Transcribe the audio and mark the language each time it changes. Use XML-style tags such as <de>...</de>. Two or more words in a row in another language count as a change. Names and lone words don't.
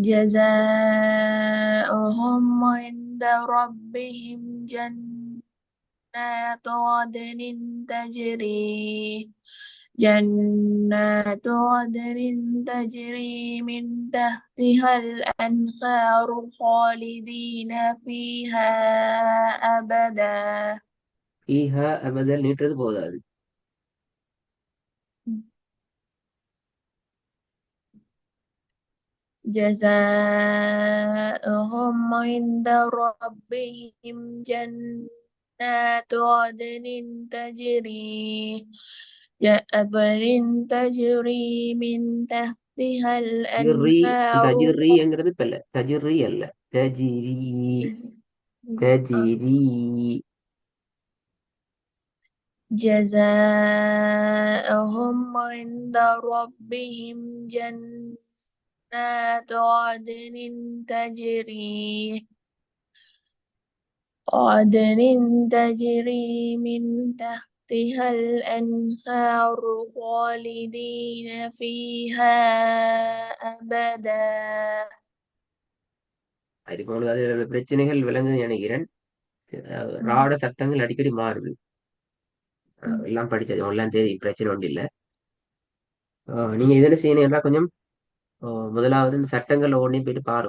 <ar>جزاؤهم عند ربهم تجري جنات عدن تجري من تحتها الأنهار خالدين فيها أبدا. فيها أبدا</ar> <ta>நீட்டுறது போதாது.</ta> <ar>جزاؤهم عند ربهم جنات عدن تجري من تحتها ஜிர்ரி الأنهار</ar> <ta>தஜிரிங்கிறது இப்ப இல்ல, தஜிரி அல்ல, தஜிரி, தஜிரி.</ta> <ar>جزاؤهم عند ربهم جنات عدن تجري من تحتها الأنهار خالدين فيها أبدا.</ar> <ta>அதுக்கு உங்களுக்கு அதுல பிரச்சனைகள் விளங்குது நினைக்கிறேன். ராட சட்டங்கள் அடிக்கடி மாறுது. எல்லாம் படிச்சது எல்லாம் தெரியும், பிரச்சனை ஒன்றும் இல்லை. நீங்க இதுல செய்யணும்னா கொஞ்சம் முதலாவது இந்த சட்டங்கள்ல ஒன்றையும் போயிட்டு பாருங்க.</ta>